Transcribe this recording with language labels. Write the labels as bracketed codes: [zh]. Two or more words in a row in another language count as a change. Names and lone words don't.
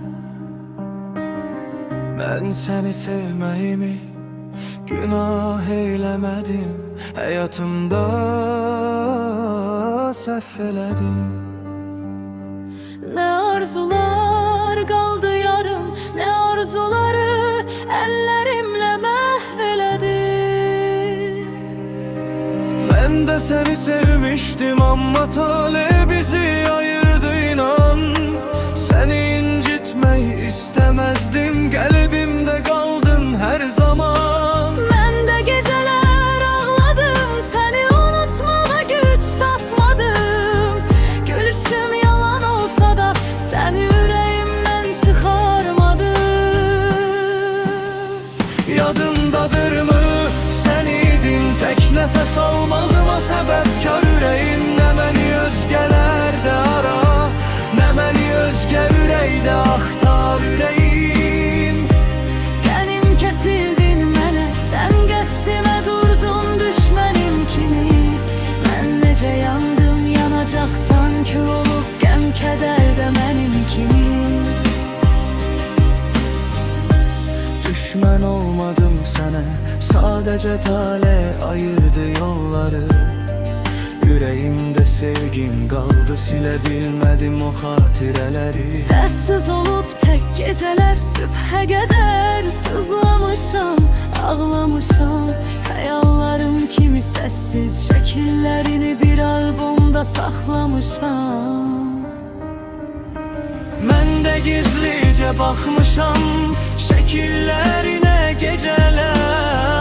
[az] Mən səni sevməyimi günah eyləmədim, həyatımda səhv elədim. Ne arzular qaldı yarım, ne arzuları əllərimlə məhv elədim. [tr] Ben de seni sevmiştim ama tale bizi ayırdı inan. Seni incitmeyi istemezdim, kalbimde kaldın her zaman. [az] Mən də gecələr ağladım, səni unutmağa güc tapmadım. Gülüşüm yalan olsa da səni ürəyimdən çıxarmadım. [tr] Yadındadırmı sen idin tek nefes almağıma sebepkar yüreğim. Ne beni özgelerde ara, ne beni özge yüreğde aktar yüreğim. [az] Qənim kəsildin mənə, sən qəsdimə durdun düşmənim kimi. Mən necə yandım, yanacaqsan kül olub qəm kədər də mənim kimi. [tr] Düşman olmadım sana, sadece tale ayırdı yolları. Yüreğimde sevgin kaldı, silebilmedim o hatireleri. [az] Səssiz olub tək gecələr, sübhə qədər sızlamışam, ağlamışam. Xəyallarım kimi səssiz şəkillərini bir albomda saxlamışam. Mən də gizlicə baxmışam şəkillərinə gecələr.